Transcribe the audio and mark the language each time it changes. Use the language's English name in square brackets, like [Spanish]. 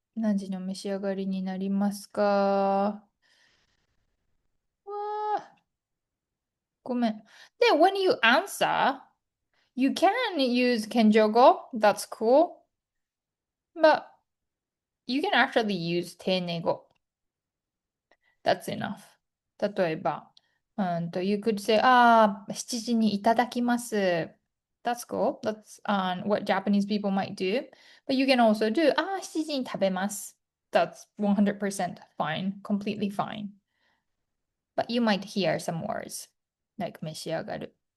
[Japanese] 何時にお召し上がりになりますかわーごめん。 [English] で、when you answer, you can use 謙譲語 That's cool. But you can actually use 丁寧語 That's enough. [Japanese] 例えば、 [English] you could say, [Japanese] 7時にいただきます。 [English] That's cool. That's what Japanese people might do. But you can also do, [Japanese] 7時に食べます。 [English] That's 100% fine. Completely fine. But you might hear some words like 召し上がる。